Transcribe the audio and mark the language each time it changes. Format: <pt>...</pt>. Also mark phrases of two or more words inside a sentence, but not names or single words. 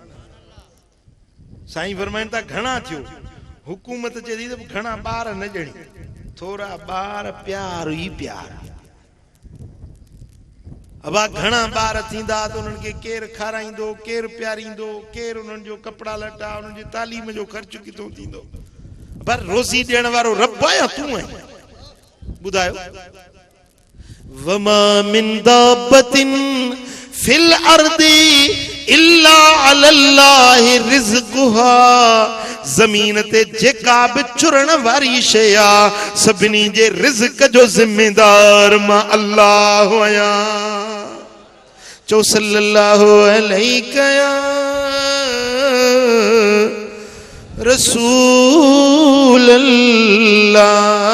<sd>साईं फरमाइनि था घणा थियो, हुकूमत चए थी त घणा ॿार न ॼणी, थोरा ॿार प्यार ई प्यार। अबा घणा ॿार थींदा त उन्हनि खे केरु खाराईंदो, केरु प्यारींदो, केरु उन्हनि जो कपिड़ा लटा, उन्हनि जी तालीम जो ख़र्च किथां थींदो। पर रोज़ी ॾियण वारो रब आहे या तूं आहे? ॿुधायो।</sd> <ar>وما من دابة في الأرض إلا على الله رزقها.</ar> <sd>ज़मीन ते जेका बि चुरण वारी शइ आहे सभिनी जे रिज़्क़ जो ज़िम्मेदार मां अल्लाह आहियां। चो</sd> <ar>صلى الله عليه رسول الله.</ar>